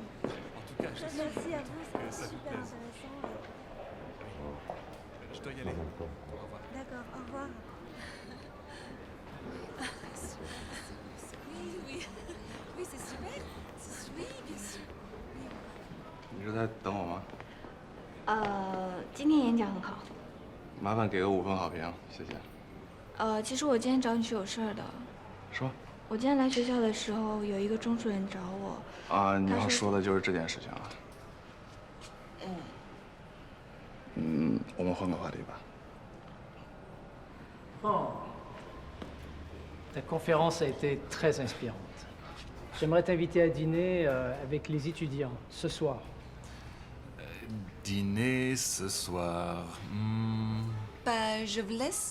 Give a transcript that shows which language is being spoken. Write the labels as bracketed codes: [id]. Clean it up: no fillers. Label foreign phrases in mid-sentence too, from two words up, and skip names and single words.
[fr] En tout cas, Merci à vous, que ça c'était vous super plaise. intéressant. Je dois y aller. Au revoir. D'accord, au revoir. Oui, c'est super. Oui, bien sûr. [zh] 你是在等我吗？今天演讲很好。麻烦给个5分好评，谢谢。其实我今天找你是有事儿的。说。我今天来学校的时候，有一个钟主任找我。啊，你要说的就是这件事情啊。我们换个话题吧。 Oh. [fr] Ta conférence a été très inspirante. J'aimerais t'inviter à dîner avec les étudiants ce soir. Dîner ce soir. Bah, je vous laisse.